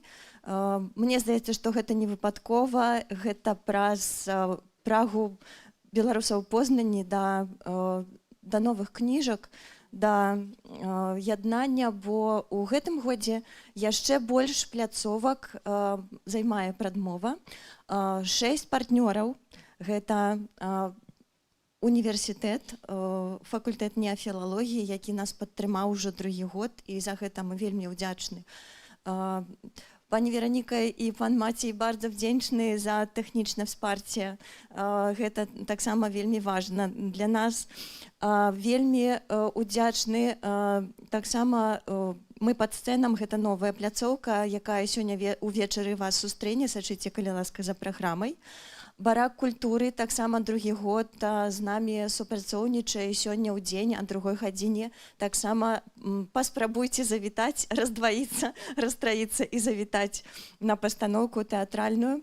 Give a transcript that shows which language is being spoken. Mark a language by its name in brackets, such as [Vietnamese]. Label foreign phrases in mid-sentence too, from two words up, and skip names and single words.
[Belarusian] Мне здаецца, што гэта не выпадкова, гэта праз прагу беларусаў Познані да новых кніжак, да яднання, бо ў гэтым годзе яшчэ больш пляцовак займае Прадмова. 6 партнёраў, гэта універсітэт, факультэт неафілалогіі, які нас падтрымаў ужо другі год, і за гэта мы вельмі ўдзячны. [Polish] Pani Weronika i pan Maciej bardzo wdzięczny za techniczne wsparcie. To tak samo wielmi ważne dla nas. Wielmi wdzięczny tak samo my pod sceną, to nowa placówka, jaka dzisiaj wieczór was sustrzegnie, [Belarusian] сачыце, калі ласка, за програмой. Барак культуры таксама другі год з намі супрацоўнічае сёння ў дзень, а другой гадзіне таксама паспрабуйце завітаць, раздваіцца, растраіцца і завітаць на пастаноўку тэатральную.